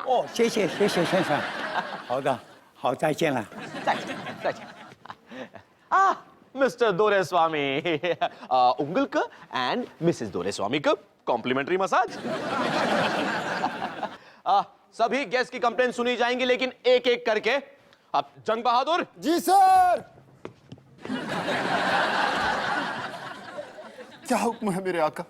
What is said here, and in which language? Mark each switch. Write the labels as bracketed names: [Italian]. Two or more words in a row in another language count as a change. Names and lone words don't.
[Chinese] 哦，谢谢谢谢先生，好的，好，再见了。再见，再见。Mr. [English] Doreswamy, உங்களுக்கு and Mrs. [Hindi] Doreswamy को [English] complimentary massage. [Hindi] सभी गेस्ट की कंप्लेंट सुनी जाएंगी, लेकिन एक एक करके। अब जंग बहादुर। जी सर। क्या हुक्म है मेरे आका?